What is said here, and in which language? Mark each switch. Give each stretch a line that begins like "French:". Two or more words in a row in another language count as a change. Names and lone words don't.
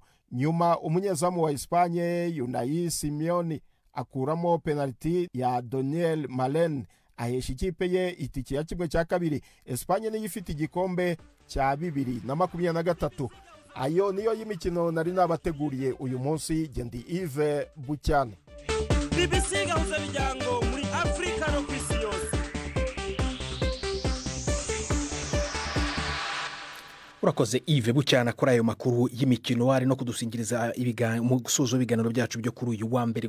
Kinyarwanda: Nyuma umunyezamu wa Espanye Unai Simeone akuramo penalty ya Daniel Malen ahesha ikipe ye itike ya 1/2. Espanye niyo ifite igikombe cya 2023. Ayo niyo y'imikino nari nabateguriye uyu munsi. Gendi Yves Bucyane. BBC gahuza miryango muri Afrika no kwisi yose. Urakoze Yves Bucyana kuri ayo makuru y'imikino ari no kudusingiriza mu gusoza ibiganiro byacu byo kuri uyu wa mbere.